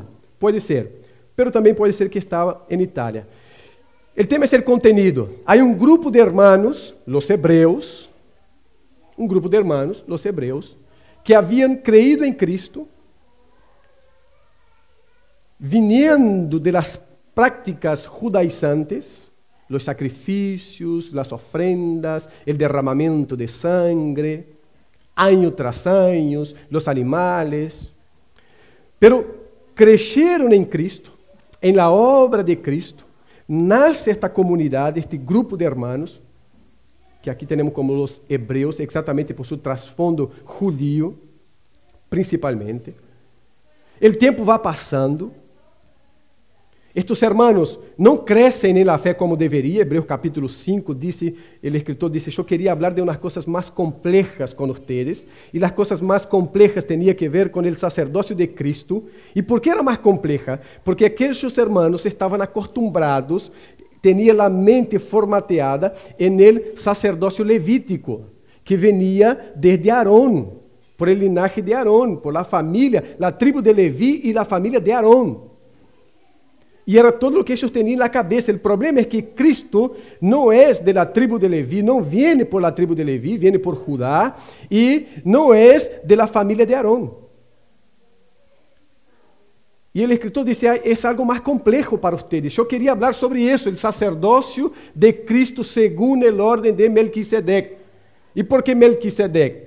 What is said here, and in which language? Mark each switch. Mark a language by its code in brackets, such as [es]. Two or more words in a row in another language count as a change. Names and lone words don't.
[pt] Pode ser, mas também pode ser que estava em Itália. O tema é o contenido. Há um grupo de hermanos, os hebreus, que haviam creído em Cristo, [es] viniendo de las prácticas judaizantes, los sacrificios, las ofrendas, el derramamiento de sangre, año tras año, los animales, pero [pt] cresceram em Cristo, em [es] la obra de Cristo, [pt] nasce esta comunidade, este grupo de hermanos, que aqui temos como os hebreus, exatamente por seu [es] trasfondo judío, [pt] principalmente. O tempo vai passando. Estes hermanos não crescem na fé como deveria. Hebreus capítulo 5, o escritor disse, eu queria falar de umas coisas mais complejas com vocês, e as coisas mais complejas tinham que ver com o sacerdócio de Cristo. E por que era mais compleja? Porque aqueles hermanos estavam acostumbrados, tinham a mente [es] formateada en el sacerdócio levítico, que venia desde Aarón, por el linaje de Aarón, por la familia, la tribu de Leví y la familia de Aarón. [pt] E era todo o que eles tinham na cabeça. O problema é que Cristo não é [es] de la tribu de Leví, [pt] não vem [es] por la tribu de Leví, [pt] vem por Judá, e não é [es] de la família de Aarón. [pt] E o escritor disse, é algo mais complexo para vocês. Eu queria falar sobre isso, o sacerdócio de Cristo segundo a ordem de Melquisedec. E por que Melquisedec?